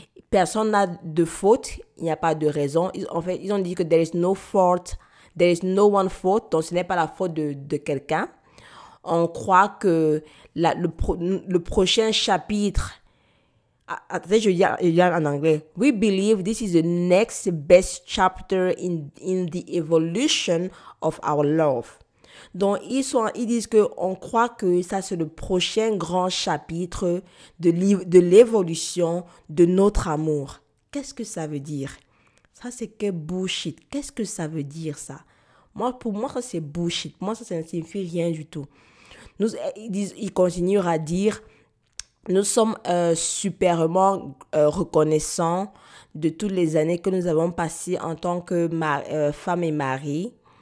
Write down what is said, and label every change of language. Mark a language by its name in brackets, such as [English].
[French] Personne n'a de faute, il n'y a pas de raison. En fait, ils ont dit que [English] there is no fault, there is no one fault, [French] donc ce n'est pas la faute de quelqu'un. On croit que le prochain chapitre, attendez, je dis en anglais. [English] We believe this is the next best chapter in the evolution of our love. [French] Donc, ils disent qu'on croit que ça, c'est le prochain grand chapitre de l'évolution de notre amour. Qu'est-ce que ça veut dire? Ça, c'est que bullshit. Qu'est-ce que ça veut dire, ça? Pour moi, ça, c'est bullshit. Moi, ça ne signifie rien du tout. Ils continuent à dire, nous sommes superment reconnaissants de toutes les années que nous avons passées en tant que femme et mari.